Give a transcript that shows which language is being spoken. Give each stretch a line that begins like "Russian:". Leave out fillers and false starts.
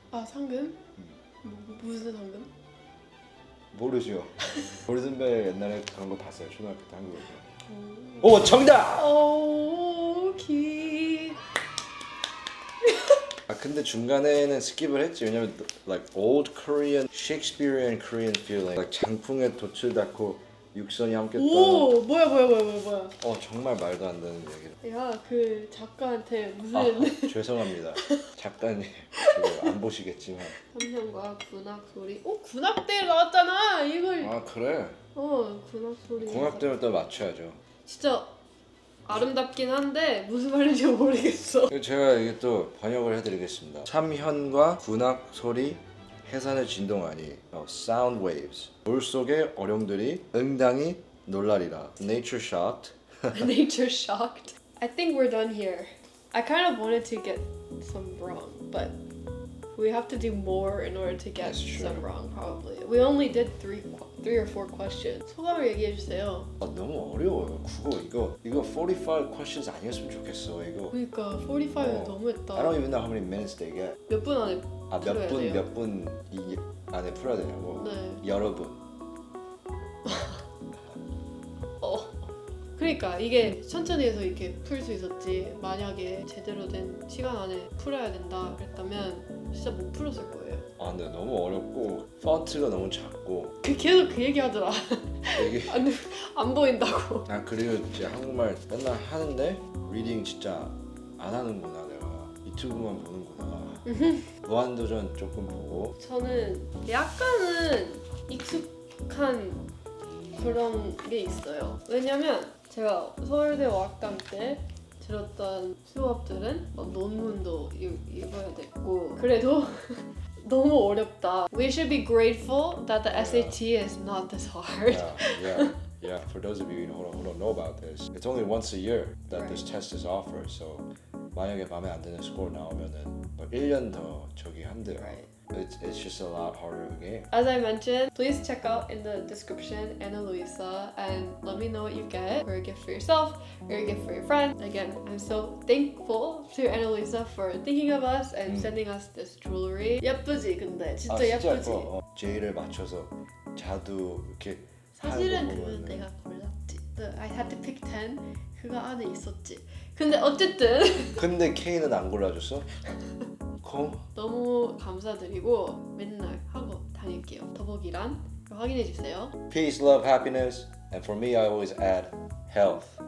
Korean: 상금? 무슨 상금? 모르죠. 골든벨 옛날에 그런 거 봤어요. 초등학교 때 한국에서. 정답! 기. 근데 중간에는 스킵을 했지. 왜냐면
English: like old Korean, Shakespearean Korean feeling, like
Korean: 장풍에 돛을 닦고 육선이 함께했다. 오 뭐야. 정말 말도 안 되는 얘기를. 야 그 작가한테 무슨 아, 죄송합니다. 작가님 지금 안 보시겠지만. 삼형과 군악 소리. 군악대 나왔잖아. 이걸. 아 그래? 군악 소리. 궁합대를 또 맞춰야죠. 진짜 아름답긴 한데 무슨 말인지 모르겠어. 제가 이게 또 번역을 해드리겠습니다. 삼현과 군악 소리 해산의 진동아니
English: sound waves
Korean: 물 속의 어룡들이 응당히 놀라리라.
English: Nature shocked. Nature shocked. I think we're done here. I kind of wanted to get some wrong, but we have to do more in order to get That's true. some wrong. Probably. We only did three or four questions.
Korean: 소감을 얘기해 주세요. 너무 어려워요. 국어 이거
English: 45 questions
Korean: 아니었으면 좋겠어. 이거. 그러니까 45는 어. 너무했다.
English: I don't even know how many minutes they get.
Korean: 몇 분 안에 풀어야 돼요? 몇 분 이 안에 풀어야 되냐고. 네. 여러분. 그러니까 이게 천천히 해서 이렇게 풀 수 있었지 만약에 제대로 된 시간 안에 풀어야 된다 그랬다면 진짜 못 풀었을 거예요. 근데 너무 어렵고 폰트가 너무 작고 계속 그 얘기 하더라. 이게 안 보인다고. 그리고 이제 한국말 맨날 하는데 리딩 진짜 안 하는구나 내가. 유튜브만 보는구나. 무한도전 조금 보고. 저는 약간은 익숙한 그런 게 있어요. 왜냐면 제가 서울대 어학당 때 들었던 수업들은 논문도 읽어야 됐고 그래도 너무 어렵다.
English: We should be grateful that the SAT is not this hard. Yeah. For those of you who don't know about this, it's only once a year that this Right. test is offered.
Korean: So 만약에 마음에 안 드는 스코어 나오면은 뭐 1년 더 저기 한대요.
English: Right. It's just a lot harder game. As I mentioned, please check out in the description Ana Luisa and let me know what you get or a gift for yourself or a gift for your friend. Again, I'm so thankful to Ana Luisa for thinking of us and sending us this jewelry.
Korean: 예쁘지 근데 진짜 예쁘지. 예뻐. J를 맞춰서 자두 이렇게 사실은 하는 거 그건 내가 골랐지.
English: I had to pick 10.
Korean: 그거 안에 있었지. 근데 어쨌든 근데 K는 안 골라줬어? 코? 너무 감사드리고 맨날 하고 다닐게요. 더보기란 확인해 주세요.
English: Peace, love, happiness, and for me, I always add health.